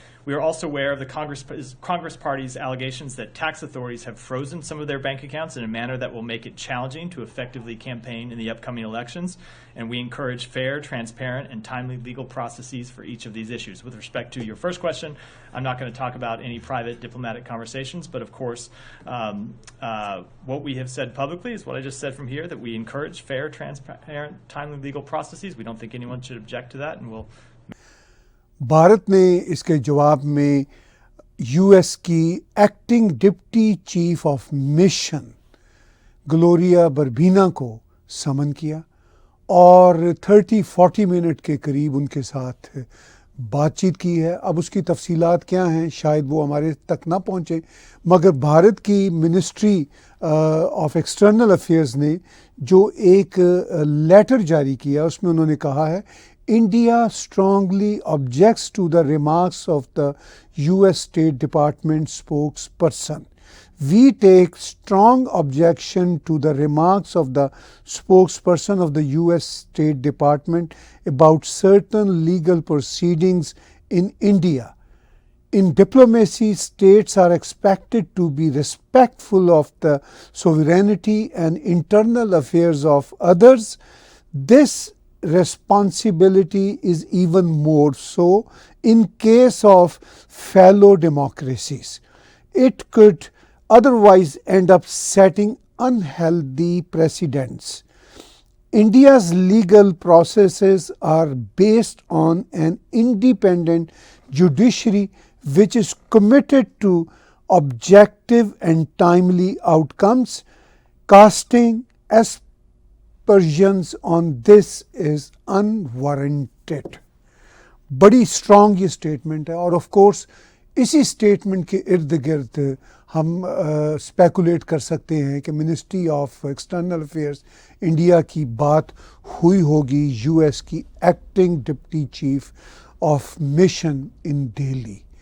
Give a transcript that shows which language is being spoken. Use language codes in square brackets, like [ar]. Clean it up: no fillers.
[en] We are also aware of the Congress Party's allegations that tax authorities have frozen some of their bank accounts in a manner that will make it challenging to effectively campaign in the upcoming elections, and we encourage fair, transparent, and timely legal processes for each of these issues. With respect to your first question, I'm not going to talk about any private diplomatic conversations, but of course, what we have said publicly is what I just said from here, that we encourage fair, transparent, timely legal processes. We don't think anyone should object to that, and we'll [ur] Bharat نے اس کے جواب میں U S کی acting deputy chief of mission Gloria بربینا کو سمن کیا اور 30-40 minute کے قریب ان کے ساتھ بات چیت کی ہے. اب اس کی تفصیلات کیا ہیں شاید وہ ہمارے تک نہ پہنچے، مگر بھارت کی منسٹری آف ایکسٹرنل افیئرز نے جو ایک لیٹر جاری کیا اس میں انہوں نے کہا ہے [en] India strongly objects to the remarks of the US State Department spokesperson. We take strong objection to the remarks of the spokesperson of the US State Department about certain legal proceedings in India. In diplomacy, states are expected to be respectful of the sovereignty and internal affairs of others. This responsibility is even more so in case of fellow democracies. It could otherwise end up setting unhealthy precedents. India's legal processes are based on an independent judiciary which is committed to objective and timely outcomes. Casting aspersions on this is unwarranted. [ur] بڑی strong یہ statement ہے اور of course اسی statement کے ارد گرد ہم speculate کر سکتے ہیں کہ ministry of external affairs India کی بات ہوئی ہوگی یو ایس کی acting deputy chief of mission in Delhi.